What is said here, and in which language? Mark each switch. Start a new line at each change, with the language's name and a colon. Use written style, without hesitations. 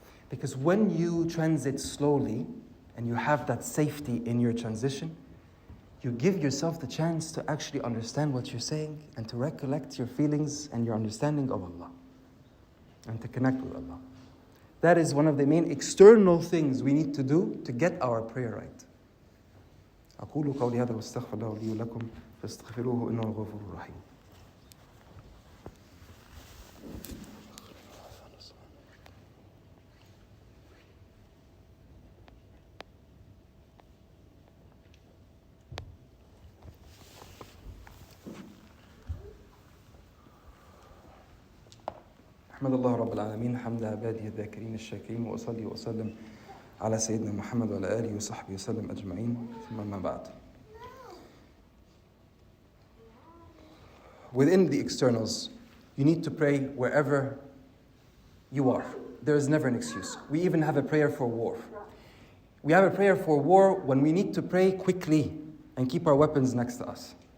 English: Because when you transit slowly and you have that safety in your transition, you give yourself the chance to actually understand what you're saying and to recollect your feelings and your understanding of Allah and to connect with Allah. That is one of the main external things we need to do to get our prayer right.
Arabic: أقول قولي هذا واستغفر الله لي ولكم فاستغفروه إنه الغفور الرحيم. أحمد الله رب العالمين حمد عباده الذاكرين الشاكرين وأصلي وأسلم على سيدنا محمد وعلى آله وصحبه وسلم أجمعين ثم ما بعد.
English: Within the externals, you need to pray wherever you are. There is never an excuse. We even have a prayer for war. We have a prayer for war when we need to pray quickly and keep our weapons next to us.